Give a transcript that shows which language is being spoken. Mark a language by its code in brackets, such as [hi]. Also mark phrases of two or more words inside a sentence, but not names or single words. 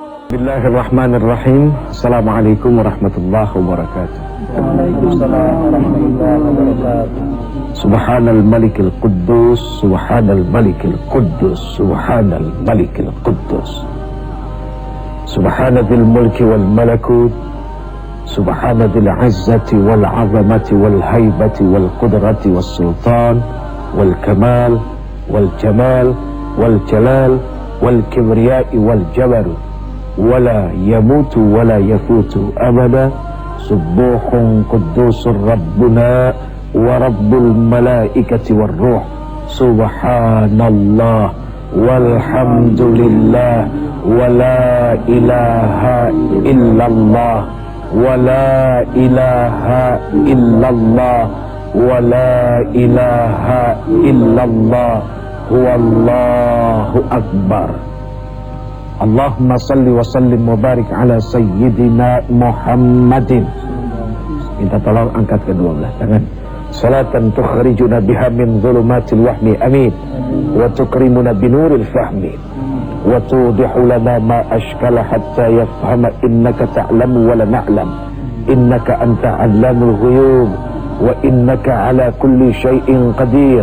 [ar] بسم الله الرحمن الرحيم. السلام عليكم ورحمة الله وبركاته. وعليكم السلام ورحمة الله وبركاته. سبحان الملك القدوس، سبحان الملك القدوس، سبحان الملك القدوس. سبحان ذي الملك والملكوت، سبحان ذي العزة والعظمة والهيبة والقدرة والسلطان والكمال والجمال والجلال والكبرياء والجبروت. ولا يموت ولا يفوت أبدا. سبوح قدوس ربنا ورب الملائكة والروح. سبحان الله والحمد لله ولا إله إلا الله ولا إله إلا الله ولا إله إلا الله هو الله أكبر. اللهم صل وسلم وبارك على سيدنا محمد. [ms] Minta tolong angkat kedua belah tangan. [ar] صلاة تخرجنا بها من ظلمات الوهم آمين. وتكرمنا بنور الفهم. وتوضح لنا ما أشكل حتى نفهم إنك تعلم ولا نعلم. إنك أنت علام الغيوب. وإنك على كل شيء قدير.